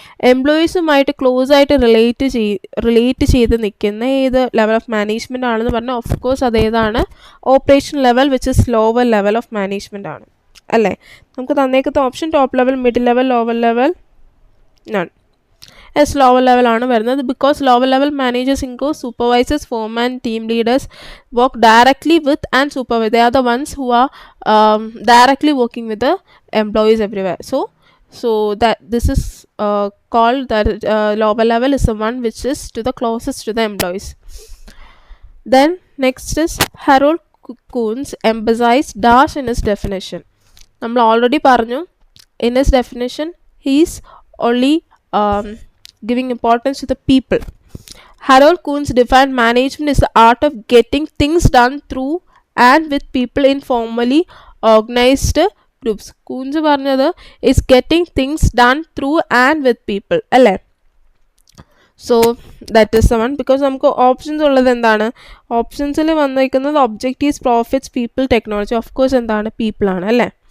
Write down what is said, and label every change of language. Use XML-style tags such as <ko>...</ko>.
<ml>എംപ്ലോയീസുമായിട്ട് close ആയിട്ട് relate ചെയ്ത് നിൽക്കുന്ന ഏത് ലെവൽ ഓഫ് മാനേജ്മെൻറ്റ് ആണെന്ന് പറഞ്ഞാൽ ഓഫ് കോഴ്സ് അതേതാണ്? Operation level,</ml> <en>which is lower level of management</en> <ml>ആണ് അല്ലേ? നമുക്ക് തന്നേക്കുന്ന option top level, middle level, lower level, none. S, lower ലെവലാണ് വരുന്നത്.</ml> <en>Because lower level managers include supervisors, foremen, team leaders work directly with and supervise. They are the ones who are directly working with the employees everywhere. So that this is called that lower level is the one which is to the closest to the employees. Then next is Harold Kuhns emphasized dash in his definition.</en> <ml>നമ്മൾ already പറഞ്ഞു,</ml> <en>in his definition he is only giving importance to the people. Harold Kuhns defined management as the art of getting things done through and with people in formally organized groups. Kuhns</en> <ml>പറഞ്ഞത്</ml> <en>is getting things done through and with people</en> <ml>അല്ലേ?</ml> <en>So that is the one.</en> <ml>Because നമുക്ക് options ഉള്ളത് എന്താണ്? ഓപ്ഷൻസിൽ വന്നിരിക്കുന്നത് objectives, profits, people, technology. Of course എന്താണ്? പീപ്പിളാണ് അല്ലേ?</ml>